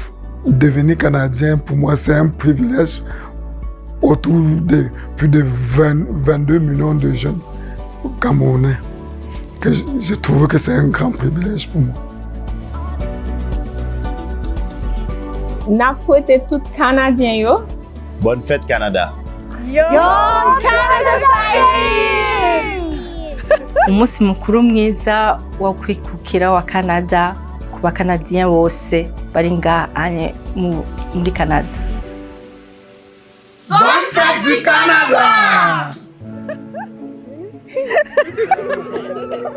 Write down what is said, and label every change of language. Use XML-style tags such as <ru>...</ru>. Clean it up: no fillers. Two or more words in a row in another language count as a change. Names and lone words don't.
<fr>Devenir canadien, pour moi, c'est un privilège autour de plus de 22 millions de jeunes camerounais. Que je trouve que c'est un grand privilège pour moi. N'a souhaité tout Canadien yo. Bonne fête, Canada! Yo, Canada</fr> <rn>Umunsi mukuru mwiza wo kwikukira wa Canada ku bakanadiyen bose bari ngaha muri Canada.</rn> <fr>Bonne fête du Canada!</fr>